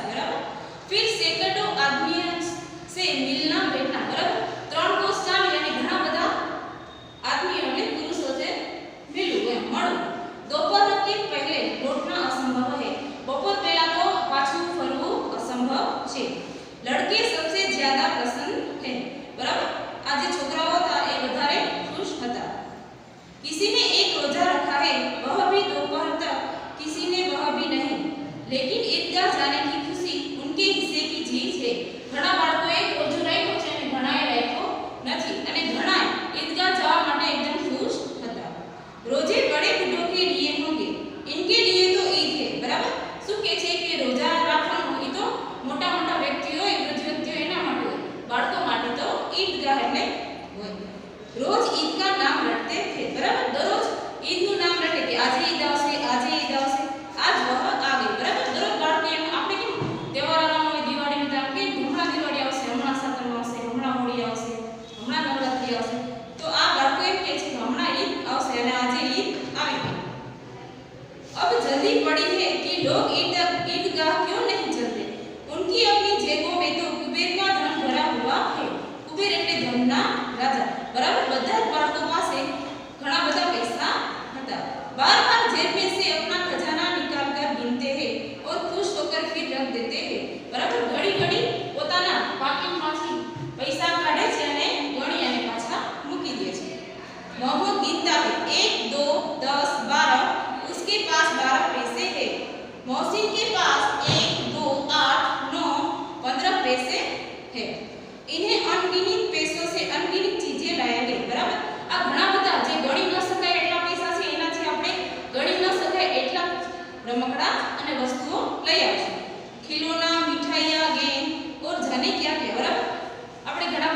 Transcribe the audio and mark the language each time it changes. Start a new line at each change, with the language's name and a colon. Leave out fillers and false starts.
Gujarati: બરાબર.
Hindi: फिर सैकड़ों आदमियों से मिलना बैठना. बराबर.
Gujarati: 3 कोस ચાલી અને ઘણા બધા આદમીઓને પુરુષો से मिलવું એમ મળવું.
Hindi: दोपहर के पहले लौटना असंभव है.
Gujarati: બપોર પહેલા તો પાછું ફરવું અસંભવ છે.
Hindi: लड़के सबसे ज्यादा प्रसन्न है.
Gujarati: बराबर. આ જે છોકરાઓ હતા એ વધારે ખુશ હતા.
Hindi: किसी ने एक रोजा रखा है, वह भी दोपहर तक, किसी ने वह भी नहीं. लेकिन ईदगाह जाने की खुशी उनके हिस्से की चीज है.
Gujarati: ઘણા બાળકોએ રોજો રાખ્યો છે અને ઘણાએ રાખ્યો નથી અને ઘણા ईदगाह જવા માટે એકદમ ખુશ હતા.
Hindi: रोजे बड़े बूढ़ों के लिए होंगे, इनके लिए तो ईद है. बराबर.
Gujarati: શું કહે છે કે રોજા રાખવાનું એ તો મોટા મોટા વ્યક્તિઓ વૃદ્ધ વ્યક્તિઓ એના માટે હોય, બાળકો માટે તો ईदगाह એટલે હોય.
Hindi: रोज ईद का नाम रटते थे.
Gujarati: बराबर. दररोज ईद નું નામ રટે કે આજે ઈદ આવશે આજે ઈદ આવશે આજ વહ આ ગઈ. બરાબર. દરરોજ બાળકો એમ આપણે કેમ તહેવાર આવવાનો હોય દિવાળીમાં તો આપણે હમણાં દિવાળી આવશે હમણાં સાતમ આવશે હમણાં હોળી આવશે હમણાં નવરાત્રિ આવશે તો આ બાળકો એમ કહે છે કે હમણાં ઈદ આવશે અને આજે ઈદ આવી ગઈ.
Hindi: अब जल्दी पड़ी है कि लोग ईदगाह क्यों नहीं चलते. उनकी अपनी जेबों में तो कुबेर का धन भरा हुआ है.
Gujarati: कुबेर એટલે ધનના રાજા. बराबर. બધા જ બાળકો પાસે ઘણા બધા પૈસા હતા.
Hindi: बार-बार जेब में से अपना खजाना निकाल कर गिनते हैं और खुश होकर फिर रख देते हैं. बराबर.
Gujarati: घड़ी घड़ी પોતાના પાકીટમાંથી પૈસા કાઢે છે અને ગણી અને પાછા મૂકી દે છે.
Hindi: મોહમ્મદ गिनता है 1 2 10 12. उसके पास 12 पैसे है. मोहसिन के पास 1 2 8 9 15 पैसे है. इन्हें अनगिनत पैसों से अनगिनत चीजें लाएंगे. बराबर.
Gujarati: આ ઘણા બધા જે ગણી ન શકાય એટલા પૈસા છે એનાથી આપણે ગણી ન શકાય એટલા રમકડા અને વસ્તુઓ લઈ આવશું. ખિલોના મીઠાઈયા ગેમ
Hindi: और जाने क्या क्या.
Gujarati: बराबर. આપણે